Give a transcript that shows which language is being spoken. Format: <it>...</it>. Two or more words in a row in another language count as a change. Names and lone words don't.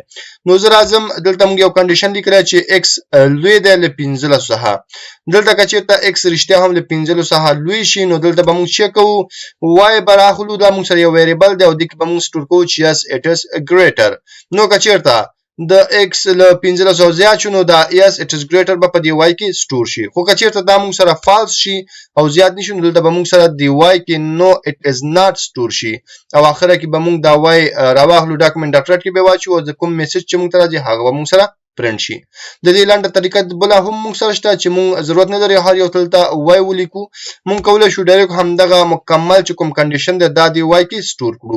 <ps>نو زه راځم دلته موږ یو کنډیشن لیکلی چې ایکس لوی دی له 15 څخه. دلته که چیرته ایکس رښتیا هم له 15 څخه لوی شي نو دلته به موږ چیک کوو وای به راخلو، دا موږ سره یو ویریبل دی او د کې به موږ سٹور کوو چې</ps> <en>yes it is greater.</en> <ps>نو که چیرته د x له 1500 زیات شو نو دا</ps> <en>yes it is greater</en> <ps>به په دی وای کې سٹور شي. خو که چیرته دا موږ سره فالس شي او زیات نشي نو دلته به موږ سره دی وای کې</ps> <en>no it is not</en> <ps>سٹور شي او اخره کې به موږ دا وای راواخلو ډاکومنت ډاکټر کې به واچو او د کوم میسج چې موږ ته راځي هغه به موږ سره پرنټ شي. د دې لاندې طریقه بل هم موږ سره شته چې موږ ضرورت نه لري هر یو تلته وای ولیکو. موږ کولای شو ډایرکټ همدغه مکمل چې کوم کنډیشن دی دا دی وای کې سٹور کړو.</ps>